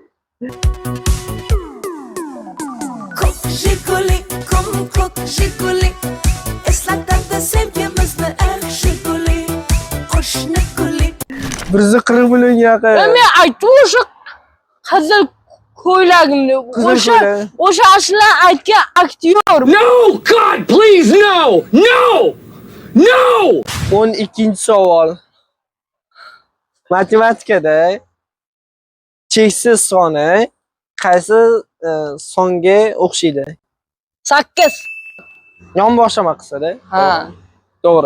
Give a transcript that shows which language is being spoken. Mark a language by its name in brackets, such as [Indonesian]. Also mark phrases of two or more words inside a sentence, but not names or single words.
[Uzbek] Ko'k jiguli, ko'k jiguli, eslatadi sevgimizni jiguli, qo'shni guli. 140 million yaqin. Men aytdim o'sha qizil ko'ylagimni. O'sha aslan aytgan aktyor. [English] No, God, please, no! [Uzbek] 12-chi savol. Matematikada cheksiz soni qaysi songa o'xshaydi? 8. Yonboshlama qilsa-da. Ha. To'g'ri.